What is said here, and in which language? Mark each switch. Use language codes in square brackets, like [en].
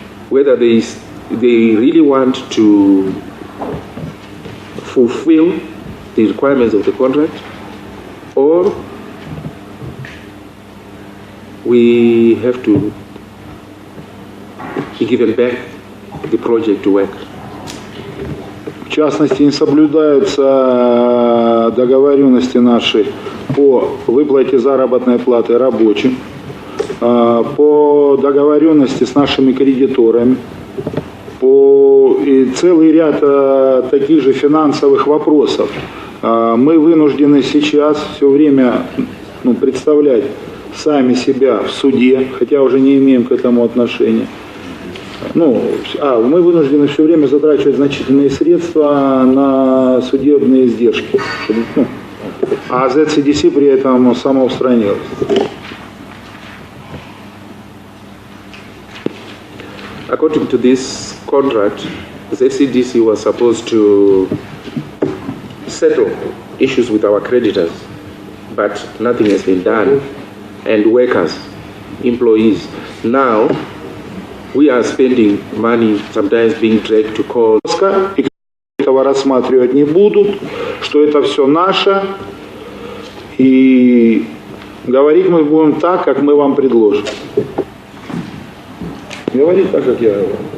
[en] whether they really want to fulfill the requirements of the contract, or we have to be given back the project to work. [ru] В частности, не соблюдаются договоренности наши по выплате заработной платы рабочим, по договоренности с нашими кредиторами, и целый ряд таких же финансовых вопросов. Мы вынуждены сейчас все время представлять сами себя в суде, хотя уже не имеем к этому отношения. Мы вынуждены все время затрачивать значительные средства на судебные издержки, а ZCDC при этом самоустранилась. [en] According to this contract, ZCDC was supposed to settle issues with our creditors, but nothing has been done. And workers, employees, now we are spending money, sometimes being dragged to court. [ru] Этого рассматривать не будут, что это все наше, и говорить мы будем так, как мы вам предложим. Говорить так, как я говорю.